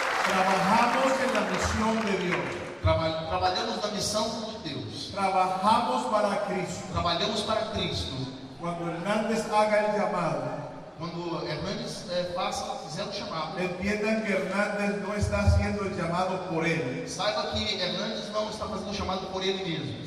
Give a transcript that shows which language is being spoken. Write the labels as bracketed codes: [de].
[es] Trabajamos en la misión de Dios. [pt] Trabalhamos na missão de Deus. [es] Trabajamos para Cristo. [pt] Trabalhamos para Cristo. [es] Cuando Hernández haga el llamado, [pt] Quando Hernandes fizer o chamado, [es] entiendan que Hernández no está haciendo el llamado por él, [pt] saiba que Hernandes não está fazendo o chamado por ele mesmo,